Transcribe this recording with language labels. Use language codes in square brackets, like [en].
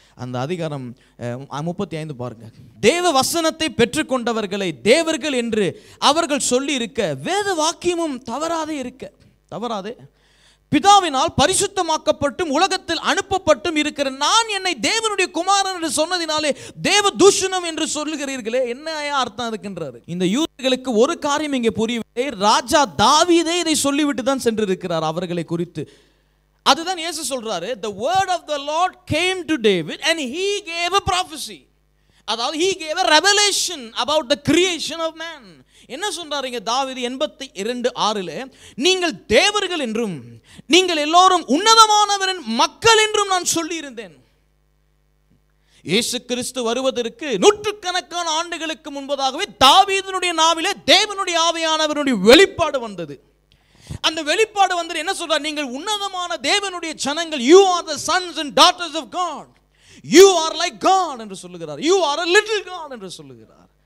[ta] அந்த அதிகாரம் 35 பாருங்க. தேவ வசனத்தை பெற்றுக்கொண்டவர்களை தேவர்கள் என்று அவர்கள் சொல்லி இருக்க வேத வாக்கியமும் தவறாதே பிதாவினால் பரிசுத்தமாக்கப்பட்டும் உலகத்தில் அனுப்பப்பட்டும் இருக்கிற நான் என்னை தேவனுடைய குமாரன் என்று சொன்னதினாலே தேவ தூஷணம் என்று சொல்லுகிறீர்களே, என்ன அர்த்தம் இருக்குன்றாரு. இந்த யூதர்களுக்கு ஒரு காரியம் இங்கே புரியவில்லை. ராஜா தாவீதே இதை சொல்லிவிட்டு தான் சென்றிருக்கிறார் அவர்களை குறித்து. அதுதான் இயேசு சொல்றாரு, [en] the word of the Lord came to David and he gave a prophecy. [ta] அதாவது [en] he gave a revelation about the creation of man. [ta] என்ன சொல்றாருங்க தாவீது 82:6, நீங்கள் தேவர்கள் என்றும் நீங்கள் எல்லோரும் உன்னதமானவரின் மக்கள் என்றும் நான் சொல்லி இருந்தேன். இயேசு கிறிஸ்து வருவதற்கு நூற்றுக்கணக்கான ஆண்டுகளுக்கு முன்பதாகவே தாவீதினுடைய நாவிலே தேவனுடைய ஆவியானவருடைய வெளிப்பாடு வந்தது. அந்த வெளிப்பாடு வந்து என்ன சொல்றார்? நீங்கள் உன்னதமான தேவனுடைய ஜனங்கள், [en] you are the sons and daughters of God, you are like God [ta] என்று சொல்லுகிறார். you are a little God என்று சொல்லுகிறார்.